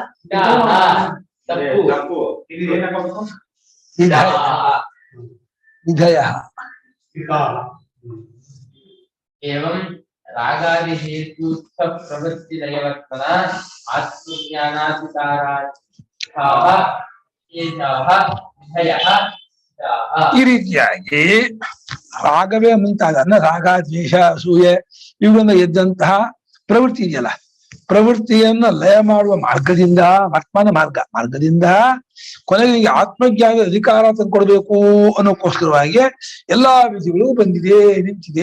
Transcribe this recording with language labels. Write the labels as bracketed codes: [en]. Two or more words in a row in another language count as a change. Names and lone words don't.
[sa] एवं रागादि हेतु प्रवृत्ति लयवर्तन आत्मज्ञानाधिकारार्थाः एताः विधयः. [kn] ಈ ರೀತಿಯಾಗಿ ರಾಗವೇ ಮುಂತಾದ ರಾಗ ದ್ವೇಷ ಅಸೂಯೆ ಇವುಗಳಿಂದ ಎದ್ದಂತಹ ಪ್ರವೃತ್ತಿ ಇದೆಯಲ್ಲ, ಪ್ರವೃತ್ತಿಯನ್ನ ಲಯ ಮಾಡುವ ಮಾರ್ಗದಿಂದ, ವರ್ತಮಾನ ಮಾರ್ಗದಿಂದ ಕೊನೆಗೆ ಈ ಆತ್ಮಜ್ಞಾನದ ಅಧಿಕಾರ ತಂದ್ಕೊಡ್ಬೇಕು ಅನ್ನೋಕ್ಕೋಸ್ಕರವಾಗಿ ಎಲ್ಲಾ ವಿಧಿಗಳು ಬಂದಿದೆ, ನಿಂತಿದೆ.